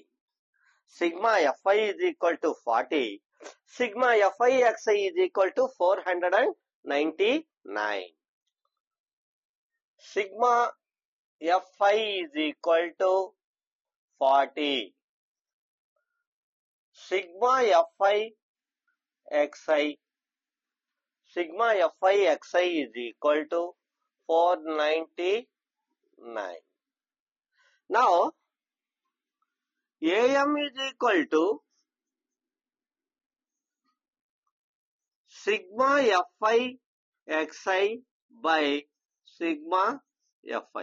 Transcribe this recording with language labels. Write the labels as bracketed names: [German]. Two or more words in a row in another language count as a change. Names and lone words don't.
[English] Sigma Fi is equal to 40. Sigma Fi xi is equal to 499. Sigma Fi is equal to 40. Sigma Fi xi. Sigma Fi xi is equal to 499. Now, AM is equal to sigma Fi xi by sigma Fi.